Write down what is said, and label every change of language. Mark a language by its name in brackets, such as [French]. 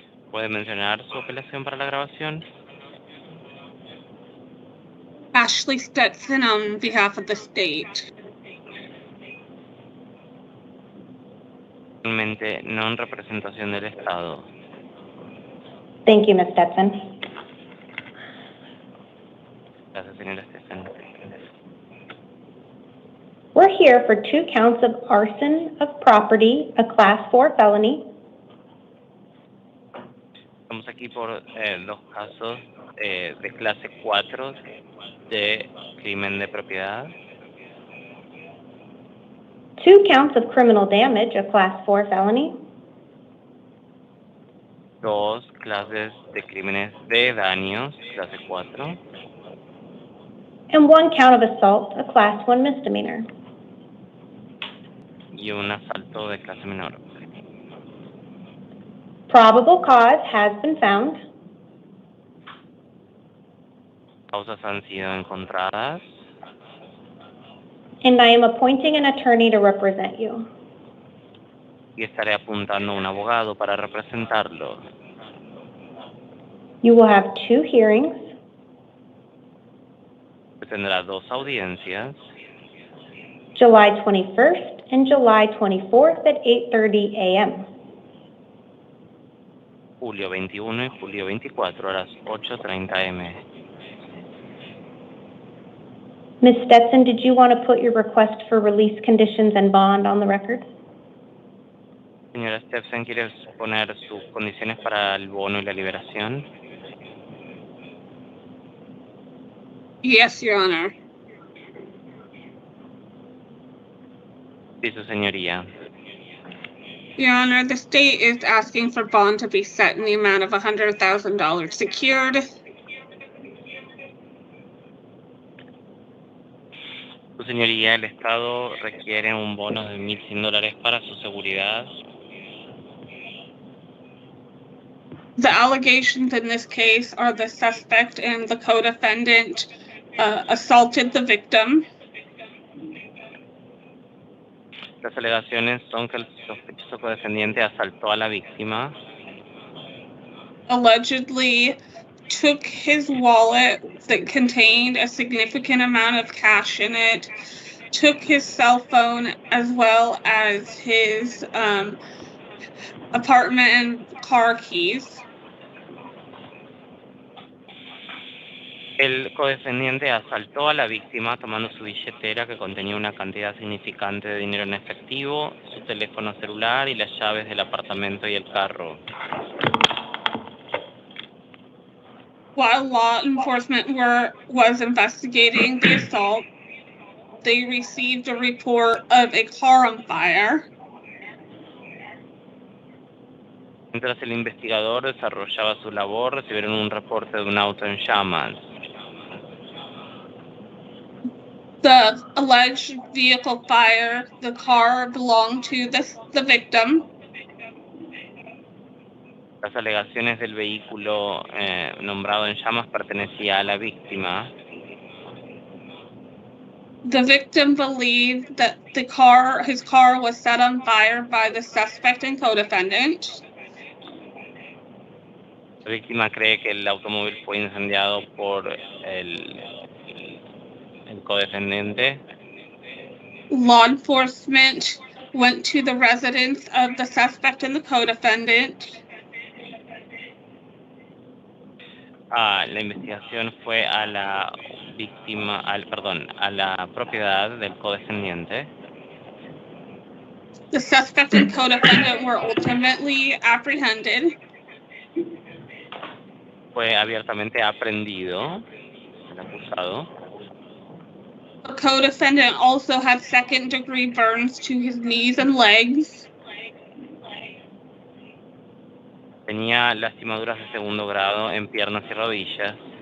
[Spanish] ¿Puede mencionar su apelación para la grabación? [English] Ashley Stetson on behalf of the state. [Spanish] Realmente no en representación del Estado. [English] Thank you, Ms. Stetson. [Spanish] Gracias, señora Stetson. [English] We're here for 2 counts of arson of property, a Class 4 felony, [Spanish] Estamos aquí por 2 casos de clase 4 de crimen de propiedad, [English] 2 counts of criminal damage, a Class 4 felony, [Spanish] 2 clases de crímenes de daños, clase 4, [English] and 1 count of assault, a Class 1 misdemeanor. [Spanish] y un asalto de clase menor. [English] Probable cause has been found. [Spanish] Causas han sido encontradas [English] And I am appointing an attorney to represent you. [Spanish] y estaré apuntando a un abogado para representarlo. [English] You will have 2 hearings, [Spanish] Tendrá 2 audiencias, [English] July 21st and July 24th at 8:30 a.m. [Spanish] julio 21 y julio 24 a las 8:30 am. [English] Ms. Stetson, did you want to put your request for release conditions and bond on the record? [Spanish] Señora Stephen, ¿quieres poner sus condiciones para el bono y la liberación? [English] Yes, Your Honor. [Spanish] Sí, su señoría. [English] Your Honor, the state is asking for bond to be set in the amount of $100,000 secured. [Spanish] Su señoría, el Estado requiere un bono de $1,100 para su seguridad. [English] The allegations in this case are the suspect and the co-defendant assaulted the victim. [Spanish] Las alegaciones son que el sospechoso codefendiente asaltó a la víctima, [English] Allegedly took his wallet that contained a significant amount of cash in it, took his cell phone as well as his apartment and car keys. [Spanish] el codefendiente asaltó a la víctima tomando su billetera que contenía una cantidad significante de dinero en efectivo, su teléfono celular y las llaves del apartamento y el carro. [English] While law enforcement was investigating the assault, they received a report of a car on fire. [Spanish] Mientras el investigador desarrollaba su labor, recibieron un reporte de un auto en llamas. [English] The alleged vehicle fire, the car belonged to the victim. [Spanish] Las alegaciones del vehículo nombrado en llamas pertenecía a la víctima. [English] The victim believed that his car was set on fire by the suspect and co-defendant. [Spanish] La víctima cree que el automóvil fue incendiado por el codefendente. [English] Law enforcement went to the residence of the suspect and the co-defendant. [Spanish] La investigación fue a la víctima, a la propiedad del codefendiente. [English] The suspect and co-defendant were ultimately apprehended. [Spanish] Fue abiertamente aprehendido el acusado. [English] The co-defendant also had second-degree burns to his knees and legs. [Spanish] Tenía lastimaduras de segundo grado en piernas y rodillas.